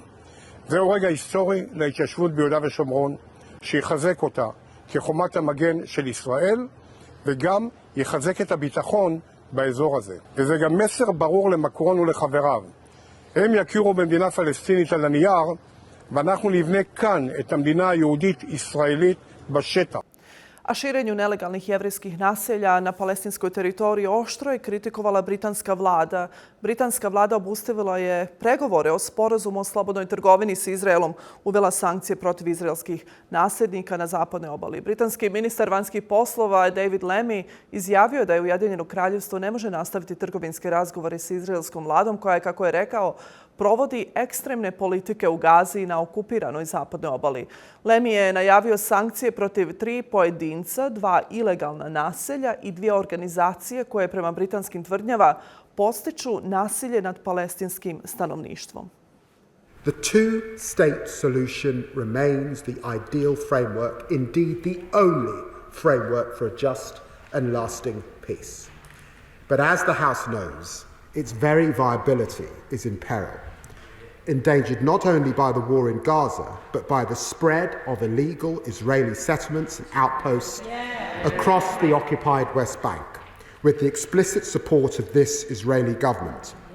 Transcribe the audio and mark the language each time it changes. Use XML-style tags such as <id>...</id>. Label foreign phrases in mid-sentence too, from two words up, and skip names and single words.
<he>זהו רגע היסטורי להתיישבות ביהודה ושומרון, שיחזק אותה כחומת המגן של ישראל, וגם יחזק את הביטחון באזור הזה. וזה גם מסר ברור למקרון ולחבריו. הם יכירו במדינה פלסטינית על הנייר, ואנחנו נבנה כאן את המדינה היהודית-ישראלית בשטח.</he> <bs>A širenju nelegalnih jevrijskih naselja na palestinskoj teritoriji oštro je kritikovala britanska vlada. Britanska vlada obustavila je pregovore o sporazumu o slobodnoj trgovini s Izraelom, uvela sankcije protiv izraelskih nasljednika na zapadnoj obali. Britanski ministar vanjskih poslova David Lammy izjavio da je Ujedinjeno kraljevstvo ne može nastaviti trgovinske razgovore s izraelskom vladom koja je, kako je rekao, provodi ekstremne politike u Gazi i na okupiranoj zapadnoj obali. Lammy je najavio sankcije protiv 3 pojedinca, 2 ilegalna naselja i 2 organizacije koje prema britanskim tvrdnjama podstiču nasilje nad palestinskim stanovništvom.</bs> <en>The two-state solution remains the ideal framework, indeed the only framework for a just and lasting peace. But as the House knows, its very viability is in peril, endangered not only by the war in Gaza, but by the spread of illegal Israeli settlements and outposts across the occupied West Bank, with the explicit support of this Israeli government.</en>